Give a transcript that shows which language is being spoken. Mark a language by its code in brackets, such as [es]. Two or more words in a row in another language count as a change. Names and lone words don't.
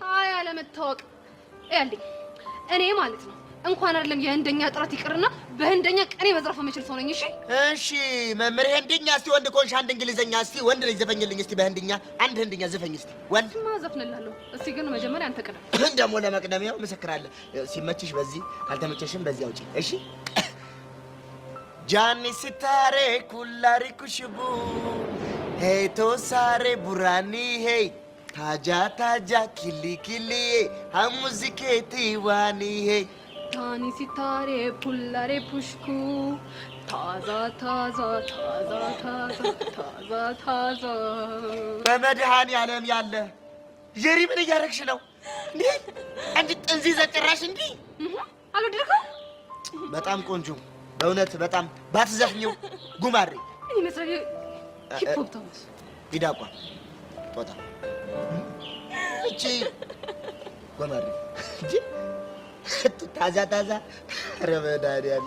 [am] አይ አለመታወቅ ያለኝ እኔ ማለት ነው። እንኳን አይደለም የህንደኛ ጥረት ይቅርና በህንደኛ ቀኔ መዝረፍ የምችል ሰው ነኝ። እሺ መምህር ህንድኛ። እስቲ ወንድ ኮንሽ አንድ እንግሊዘኛ እስቲ ወንድ ልጅ ዘፈኝልኝ እስቲ በህንድኛ አንድ ህንድኛ ዘፈኝ እስቲ ወንድ። ማዘፍንላለሁ። እስቲ ግን መጀመሪያ አንተ ቅደም። ደግሞ ለመቅደም ያው ምስክራለሁ። ሲመችሽ በዚህ ካልተመቸሽም በዚህ አውጪ። እሺ जानी सितारे कुल्लारी खुशबू Hey to sare burani hey taja taja kili kili ham muziketi wani hey Tani sitare pullare pushku taza taza taza taza taza taza በመድኃኔ ዓለም ያለ ጀሪ ምን እያደረግሽ ነው እንዴ? አንቺ ጥንዚዛ ጭራሽ እንዴ? አልወደድከው? በጣም ቆንጆ በእውነት በጣም ባትዘፍኚው ጉማሬ ይመስላል ሂፖፖታመስ ቢዳቋ ጦጣ እቺ ጉማሬ እንጂ ታዛ ታዛ ረመዳን ያለ